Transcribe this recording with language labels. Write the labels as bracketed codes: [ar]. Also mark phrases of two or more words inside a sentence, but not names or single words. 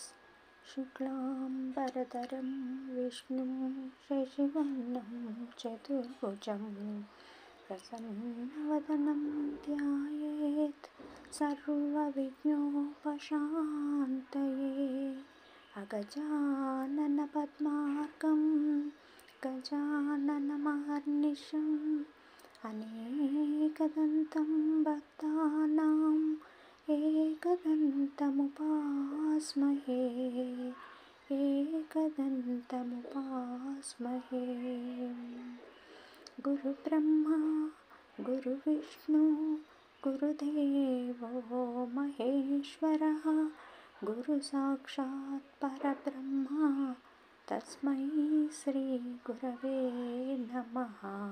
[sa] శుక్లాంబరధరం విష్ణుం శశివర్ణం చతుర్భుజం ప్రసన్నవదనం ధ్యాయేత్ సర్వవిఘ్నోపశాంతయే. అగజానన పద్మార్కం గజాననమహర్నిశం అనేకదంతం భక్తానాం एकदन्तमुपास्महे. गुरुब्रह्मा गुरुविष्णु गुरुदेवो महेश्वरः गुरुसाक्षात् परब्रह्मा तस्मै श्री गुरवे नमः.